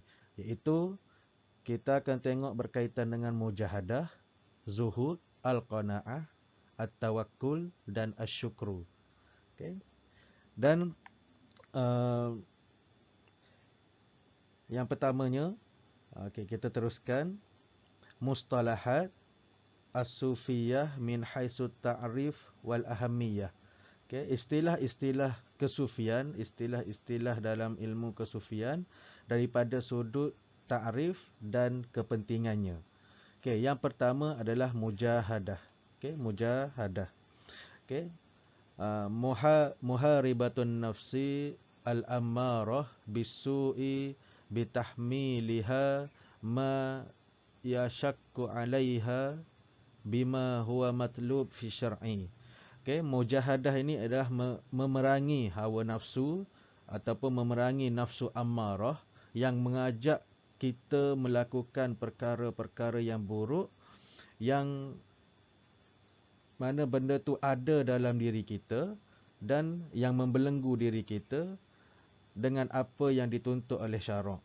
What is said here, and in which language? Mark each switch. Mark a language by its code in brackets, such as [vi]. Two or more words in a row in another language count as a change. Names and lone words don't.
[ms] Iaitu kita akan tengok berkaitan dengan mujahadah, zuhud, al-qanaah, at-tawakkul dan asyukru. Okay. Dan yang pertamanya, kita teruskan. [ar] مصطلحات الصوفية من حيث التعريف والأهمية. [ms] Istilah-istilah kesufian, istilah-istilah dalam ilmu kesufian daripada sudut ta'rif dan kepentingannya. Yang pertama adalah mujahadah. Mujahadah. [ar] محاربة النفس الأمارة بالسوء بتحميلها ما يشق عليها بما هو مطلوب في الشرع. [ms] Mujahadah ini adalah memerangi hawa nafsu ataupun memerangi nafsu ammarah yang mengajak kita melakukan perkara-perkara yang buruk, yang mana benda tu ada dalam diri kita dan yang membelenggu diri kita dengan apa yang dituntut oleh syarak.